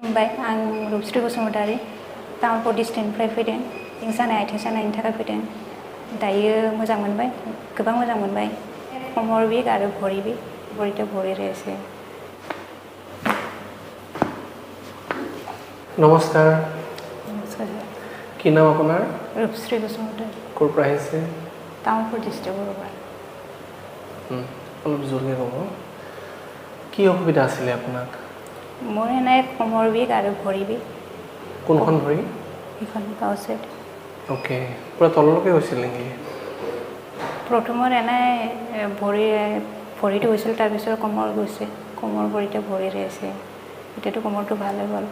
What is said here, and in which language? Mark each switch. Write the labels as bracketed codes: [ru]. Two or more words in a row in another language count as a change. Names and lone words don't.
[brx] खुलुमबाय आं रुपस्रि बसुमतारी तामुलपुर डिस्ट्रिक्टनिफ्राय फैदों आथिं सानायनि थाखाय फैदों दायो मोजां मोनबाय गोबां मोजां मोनबाय कमर विक आरो भरि विक [as] ভৰিতে ভৰি আছে নমস্কাৰ নমস্কাৰ কি নাম আপোনাৰ रुपस्रि बसुमतारी ক'ৰ পৰা আহিছে तामुलपुर डिस्ट्रिक्टर পৰা অলপ জোৰকৈ ক'ব কি অসুবিধা আছিলে আপোনাক মোৰ এনে কমৰ বিষ আৰু ভৰি বিষ কোনখন ভৰি এইখন কাউচেট ওকে পুৰা তললৈকে হৈছিল নেকি প্ৰথমৰ এনে ভৰিটো হৈছিল তাৰপিছত কমৰ গৈছে কমৰ ভৰিতে ভৰি আছে এতিয়াতো কমৰটো ভাল হৈ গ'ল